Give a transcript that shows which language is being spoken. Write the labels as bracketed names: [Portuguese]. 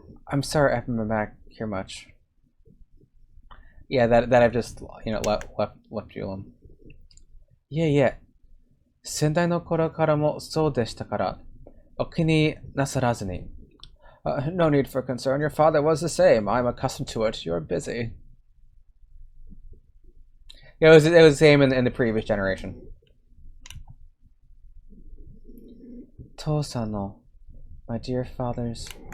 [English] I'm sorry I haven't been back here much. Yeah, that I've just, you know, left you alone. Yeah. [Japanese] 先代の頃からもそうでしたから、お気になさらずに. [English] No need for concern. Your father was the same. I'm accustomed to it. You're busy. Yeah, it was the same in the previous generation. [Japanese] 父さんの [English] my dear fathers.